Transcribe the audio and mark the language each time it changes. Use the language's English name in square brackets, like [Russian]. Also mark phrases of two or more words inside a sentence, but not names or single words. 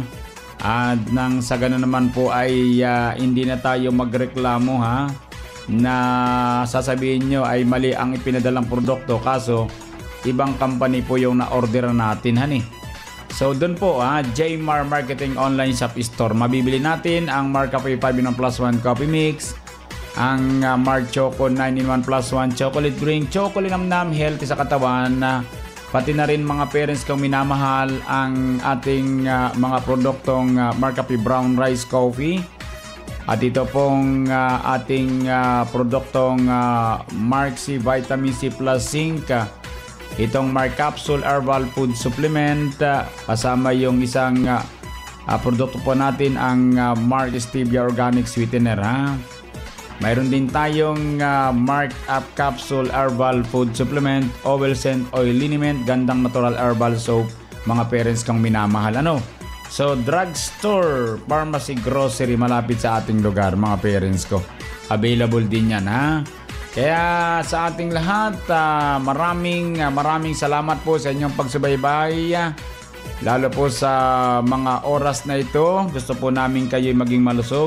[Filipino] At nang sa ganun naman po ay hindi na tayo magreklamo, ha? Na sasabihin nyo ay mali ang ipinadalang produkto, kaso ibang company po yung na-order natin, hani. So doon po, Jmar Marketing Online Shop Store, mabibili natin ang Mark Cafe 5-in-1 plus 1 coffee mix, ang Mark Choco 9-in-1 plus 1 chocolate drink, chocolate namnam, healthy sa katawan, pati na rin, mga parents kong minamahal, ang ating mga produktong Mark Cafe Brown Rice Coffee, at ito pong ating produktong Mark C Vitamin C Plus Zinc, itong Mark Capsule Herbal Food Supplement, kasama yung isang produkto po natin, ang Mark Stevia Organic Sweetener, ha? Mayroon din tayong Mark Up Capsule Herbal Food Supplement, Oil Scent Oil Liniment, gandang [English] natural herbal soap, [Filipino] mga parents kang minamahal, ano? So [English] drugstore, pharmacy, grocery, [Filipino] malapit sa ating lugar, mga parents ko. Available din yan, ha? Kaya sa ating lahat, maraming salamat po sa inyong pagsubaybay. Lalo po sa mga oras na ito, gusto po namin kayo maging malusog.